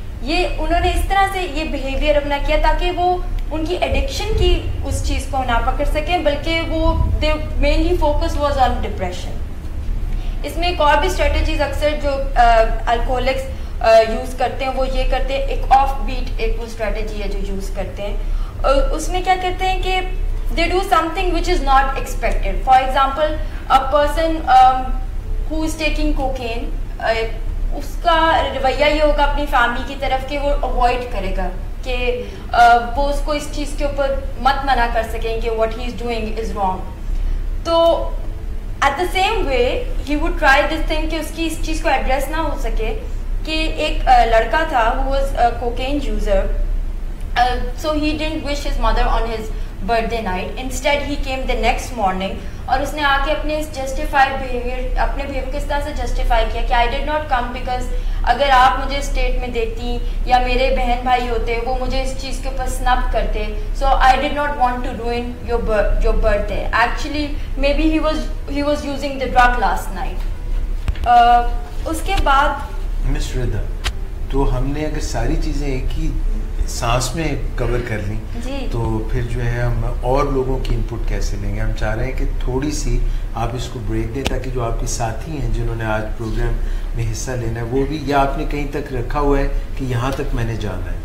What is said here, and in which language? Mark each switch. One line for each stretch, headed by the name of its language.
Urdu: یہ انہوں نے اس طرح سے یہ بیہیویئر اپنا کیا تاکہ وہ ان کی ایڈکشن کی اس چیز کو نہ پکڑ سکیں بلکہ وہ
English: They mainly focus was on depression.
Urdu: اس میں ایک اور بھی اسٹریٹجیز اکثر جو الکوہولکس یوز کرتے ہیں وہ یہ کرتے ہیں, ایک آف بیٹ ایک وہ اسٹریٹجی ہے جو یوز کرتے ہیں. اس میں کیا کرتے ہیں کہ
English: they do something which is not expected. For example, a person who is taking cocaine,
Urdu: اس کا رویہ یہ ہوگا اپنی فیملی کی طرف کہ وہ اوائڈ کرے گا کہ وہ اس کو اس چیز کے اوپر مت منع کر سکیں کہ
English: what he is doing is wrong.
Urdu: تو
English: at the same way he would try this thing
Urdu: کہ اس کی اس چیز کو ایڈریس نہ ہو سکے. کہ ایک لڑکا تھا
English: who was a cocaine user, so he didn't wish his mother on his birthday night. Instead he came the next morning
Urdu: اور اس نے آ کے اپنے جسٹیفائڈ بیہیویئر اپنے بیہیویئر کس طرح سے جسٹیفائی کیا کہ
English: I did not come because
Urdu: اگر آپ مجھے اسٹیٹ میں دیکھتی یا میرے بہن بھائی ہوتے وہ مجھے اس چیز کے اوپر سنب کرتے,
English: so I did not want to ruin your birthday. Actually maybe he was using the drug last night.
Urdu: اس کے بعد مس ردا, تو ہم نے اگر ساری چیزیں ایک ہی سانس میں کور کر لیں تو پھر جو ہے ہم اور لوگوں کی ان پٹ کیسے لیں گے. ہم چاہ رہے ہیں کہ تھوڑی سی آپ اس کو بریک دیں تاکہ جو آپ کے ساتھی ہیں جنہوں نے آج پروگرام میں حصہ لینا ہے وہ بھی, یا آپ نے کہیں تک رکھا ہوا ہے کہ یہاں تک میں نے جانا ہے.